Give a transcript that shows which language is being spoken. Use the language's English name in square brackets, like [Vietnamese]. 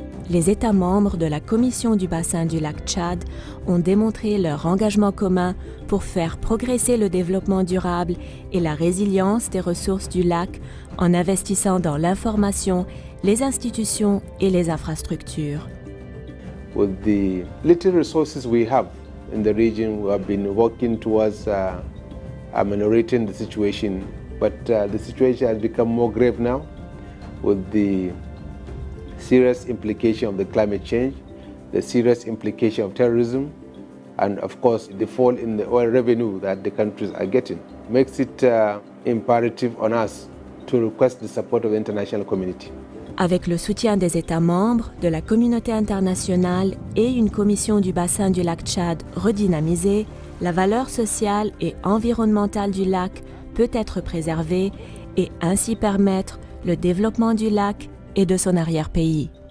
[French] Les États membres de la Commission du bassin du lac Tchad ont démontré leur engagement commun pour faire progresser le développement durable et la résilience des ressources du lac en investissant dans l'information, les institutions et les infrastructures. [English] With the little resources we have in the region, we have been working towards ameliorating the situation. But the situation has become more grave now with the serious implication of the climate change, the serious implication of terrorism, and of course the fall in the oil revenue that the countries are getting. Makes it imperative on us to request the support of the international community. [French] Avec le soutien des États membres, de la communauté internationale et une commission du bassin du lac Tchad redynamisée, la valeur sociale et environnementale du lac peut être préservée et ainsi permettre le développement du lac et de son arrière-pays.